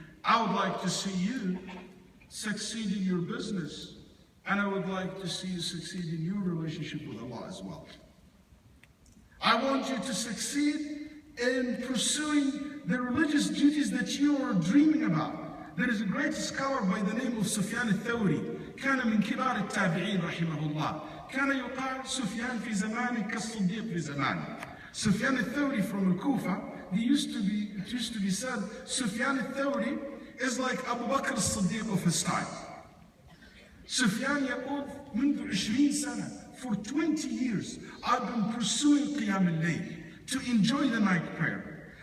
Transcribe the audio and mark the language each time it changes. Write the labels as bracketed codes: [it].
[en] I would like to see you succeed in your business, and I would like to see you succeed in your relationship with Allah as well. I want you to succeed in pursuing the religious duties that you are dreaming about. There is a great scholar by the name of Sufyan al-Thawri. [ar] كان من كبار التابعين رحمه الله. كان يقال سفيان في زمانه كالصديق في زمانه. [en] Sufyan al-Thawri from Kufa, it used to be said, Sufyan al-Thawri is like Abu Bakr al-Siddiq of his time. Sufyan [ar] يقول منذ 20 سنة, [en] for 20 years, I've been pursuing Qiyam al-Layl, to enjoy the night prayer.